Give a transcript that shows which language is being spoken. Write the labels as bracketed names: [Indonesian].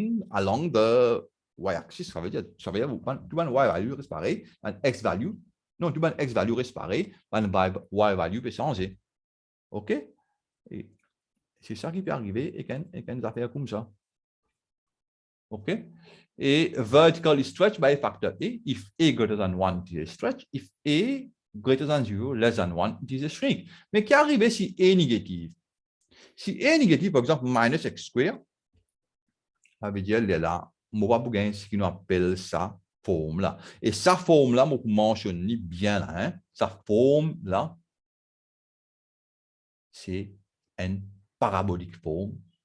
[French] Along the y-axis, ça veut dire, tu as y value reste pareil, un x value, non, tu as x value reste pareil, un y value peut changer. OK? Et c'est ça qui peut arriver et quand nous affaires comme ça. OK? [English] Et vertical stretch by factor A. If A greater than 1, it is a stretch. If A greater than 0, less than 1, it is a shrink. [French] Mais qu'est arrivé si A est négative? Si A est négative, par exemple, minus x square, ça veut dire là, on va gagner ce qu'on appelle ça forme là. Et sa forme là, on mentionne bien là, hein? Sa forme là, c'est une parabolique forme.